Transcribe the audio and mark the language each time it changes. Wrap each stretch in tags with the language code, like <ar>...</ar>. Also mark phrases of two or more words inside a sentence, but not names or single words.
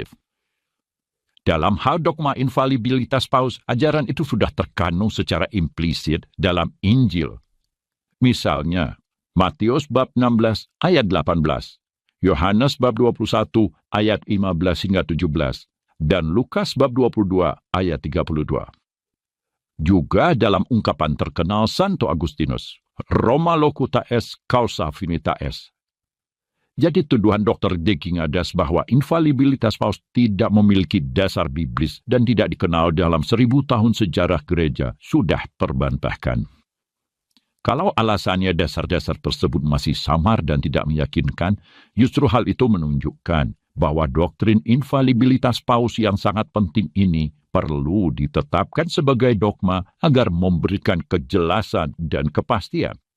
<id>Dalam hal dogma infalibilitas paus, ajaran itu sudah terkandung secara implisit dalam Injil. Misalnya, Matius bab 16 ayat 18, Yohanes bab 21 ayat 15 hingga 17, dan Lukas bab 22 ayat 32. Juga dalam ungkapan terkenal Santo Agustinus,</id> <la>Roma locuta est causa finita est.</la> <id>Jadi tuduhan Dr. D. Kingadas bahwa infalibilitas paus tidak memiliki dasar biblis dan tidak dikenal dalam 1000 tahun sejarah gereja sudah terbantahkan. Kalau alasannya dasar-dasar tersebut masih samar dan tidak meyakinkan, justru hal itu menunjukkan bahwa doktrin infalibilitas paus yang sangat penting ini perlu ditetapkan sebagai dogma agar memberikan kejelasan dan kepastian.</id>